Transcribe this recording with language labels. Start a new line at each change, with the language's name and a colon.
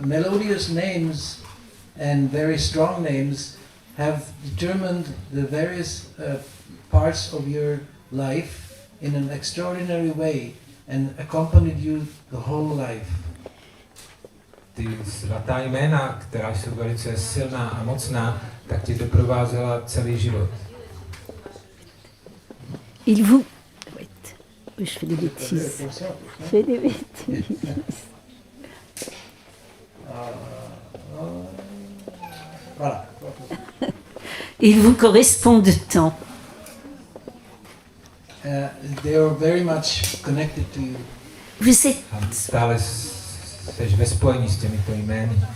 English: Melodious names and very strong names have determined the various parts of your life in an extraordinary way and accompanied you the whole life.
Czech: Ty svatá jména, která jsou velice silná a mocná, tak tě doprovázela celý život.
French: Il vous... Oui, je fais des bêtises. Je fais des bêtises. Voilà. Il vous correspond de temps.
English: They are very much connected to you.
French: Vous êtes,
Czech: Stále seš ve spojení s těmito jmény.